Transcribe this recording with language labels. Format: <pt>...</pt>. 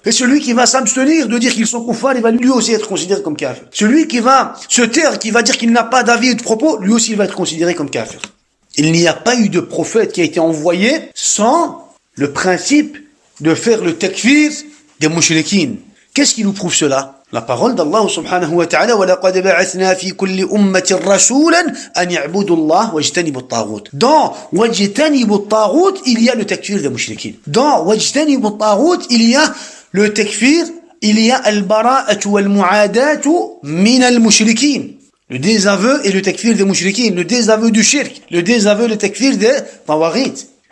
<fr>Et celui qui va s'abstenir de dire qu'ils sont kuffar, il va lui aussi être considéré comme kafir. Celui qui va se taire, qui va dire qu'il n'a pas d'avis et de propos, lui aussi il va être considéré comme kafir. Il n'y a pas eu de prophète qui a été envoyé sans le principe de faire le takfir des mushrikines. Qu'est-ce qui nous prouve cela? La parole d'Allah subhanahu wa ta'ala,</fr> <ar>وَلَقَدْ بَعَثْنَا فِي كُلِّ أُمَّةٍ رَسُولًا أَنْ يَعْبُدُوا اللَّهَ وَاجْتَنِبُوا الطَّاغُوتَ.</ar> <fr>Dans</fr> <ar>وَاجْتَنِبُوا الطَّاغُوتَ,</ar> <fr>il y a le takfir des mushrikines. Dans</fr> <ar>وَاجْتَنِبُوا الطَّاغُوتَ,</ar> <fr>il y a le takfir, il y a</fr> <ar>al-bara'atu wal-mu'adatu min al-mushrikin.</ar> <fr>Le désaveu et le takfir des mushrikines, le désaveu du shirk, le désaveu, le takfir des tawaghit.</fr>